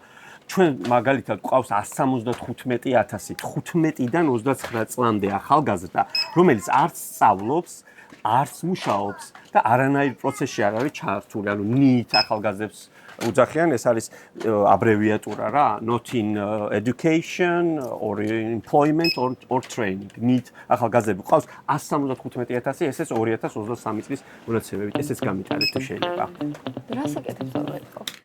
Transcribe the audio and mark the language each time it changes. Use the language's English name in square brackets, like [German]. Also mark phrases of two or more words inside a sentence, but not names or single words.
[Georgian] ჩვენ მაგალითად გვყავს 175,000 15-დან 29 წლამდე ახალგაზრდა, რომელიც არც სწავლობს, არც მუშაობს და არანაირ პროცესში არ არის ჩართული, ანუ NEET ახალგაზრდებს უძახიან, ეს არის აბრევიატურა რა, [English] not in education or employment or training. [Georgian] NEET ახალგაზრდები ყავს 175,000, ესეც 2023 წლის მონაცემებით, ესეც გამიტანეთ თუ შეიძლება. რას აკეთებს ალბათ?